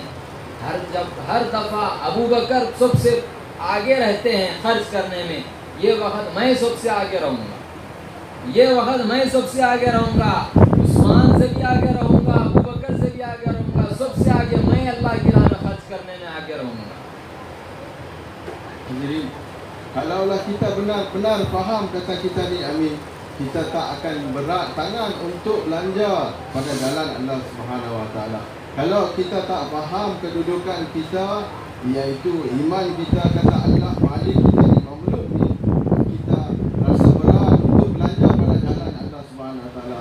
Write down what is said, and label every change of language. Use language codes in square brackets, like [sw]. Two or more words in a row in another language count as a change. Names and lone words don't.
[hi] हर दफ़ा अबू बकर सबसे आगे रहते हैं खर्च करने में, ये वक्त मैं सबसे आगे रहूँगा, ये वक्त मैं सबसे आगे रहूँगा, उस्मान से भी आगे रहूँगा, अबू बकर से भी आगे रहूँगा, सबसे आगे मैं अल्लाह की राह में खर्च करने में आगे रहूँगा। [ms] Jadi kalaulah kita benar-benar faham kata kita ni Amin, kita tak akan berat tangan untuk belanja pada jalan [ar] الله سبحانه وتعالى. [ms] Kalau kita tak faham kedudukan kita, iaitu iman kita kata Allah Malik kita ni makhluk ni, kita rasa berat untuk belanja pada jalan [ar] الله سبحانه وتعالى.